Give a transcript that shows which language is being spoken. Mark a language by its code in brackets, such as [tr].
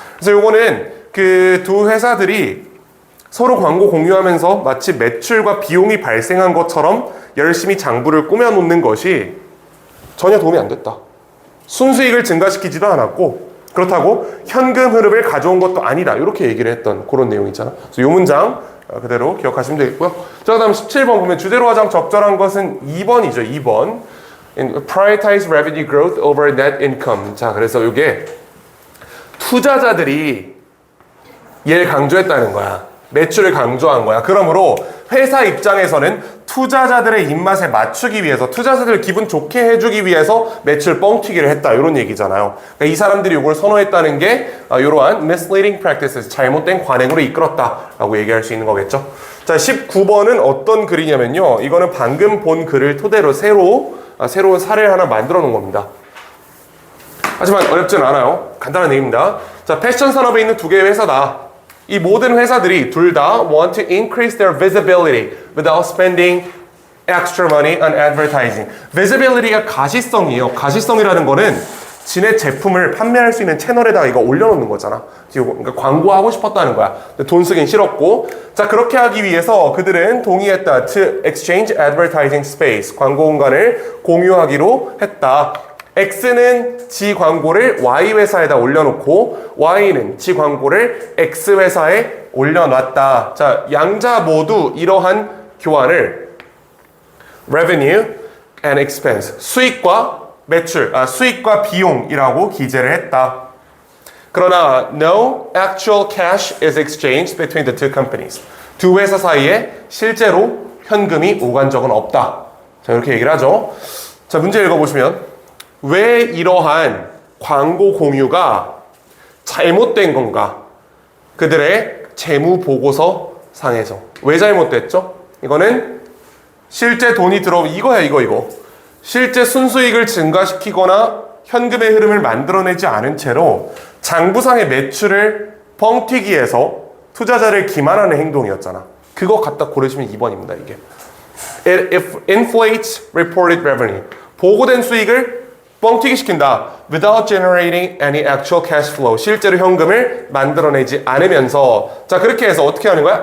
[ko] 그래서 요거는 그 두 회사들이 서로 광고 공유하면서 마치 매출과 비용이 발생한 것처럼 열심히 장부를 꾸며놓는 것이 전혀 도움이 안 됐다. 순수익을 증가시키지도 않았고 그렇다고 현금 흐름을 가져온 것도 아니다. 이렇게 얘기를 했던 그런 내용이잖아. 그래서 이 문장 그대로 기억하시면 되겠고요. 자, 그 다음 17번 보면 주대로 가장 적절한 것은 2번이죠. 2번. [en] Prioritize revenue growth over net income. [ko] 자, 그래서 이게 투자자들이 얘를 강조했다는 거야. 매출을 강조한 거야. 그러므로 회사 입장에서는 투자자들의 입맛에 맞추기 위해서, 투자자들 기분 좋게 해주기 위해서 매출 뻥튀기를 했다, 이런 얘기잖아요. 그러니까 이 사람들이 이걸 선호했다는 게 이러한 [en] misleading practices, [ko] 잘못된 관행으로 이끌었다라고 얘기할 수 있는 거겠죠. 자, 19번은 어떤 글이냐면요, 이거는 방금 본 글을 토대로 새로운 사례를 하나 만들어 놓은 겁니다. 하지만 어렵진 않아요. 간단한 얘기입니다. 자, 패션 산업에 있는 두 개의 회사다. 이 모든 회사들이 둘 다 [en] want to increase their visibility without spending extra money on advertising. [ko] visibility가 가시성이에요. 가시성이라는 거는 지네 제품을 판매할 수 있는 채널에다가 이거 올려놓는 거잖아. 그러니까 광고하고 싶었다는 거야. 돈 쓰긴 싫었고. 자, 그렇게 하기 위해서 그들은 동의했다. [en] to exchange advertising space. [ko] 광고 공간을 공유하기로 했다. X는 지 광고를 Y 회사에다 올려놓고 Y는 지 광고를 X 회사에 올려놨다. 자, 양자 모두 이러한 교환을 [en] revenue and expense, [ko] 수익과 매출, 수익과 비용이라고 기재를 했다. 그러나 [en] no actual cash is exchanged between the two companies. [ko] 두 회사 사이에 실제로 현금이 오간 적은 없다. 자, 이렇게 얘기를 하죠. 자, 문제 읽어보시면 왜 이러한 광고 공유가 잘못된 건가? 그들의 재무 보고서 상에서. 왜 잘못됐죠? 이거는 실제 돈이 들어오면 이거. 실제 순수익을 증가시키거나 현금의 흐름을 만들어내지 않은 채로 장부상의 매출을 뻥튀기해서 투자자를 기만하는 행동이었잖아. 그거 갖다 고르시면 2번입니다, 이게. [en] It inflates reported revenue. [ko] 보고된 수익을 뻥튀기 시킨다. [en] Without generating any actual cash flow. [ko] 실제로 현금을 만들어내지 않으면서. 자, 그렇게 해서 어떻게 하는 거야?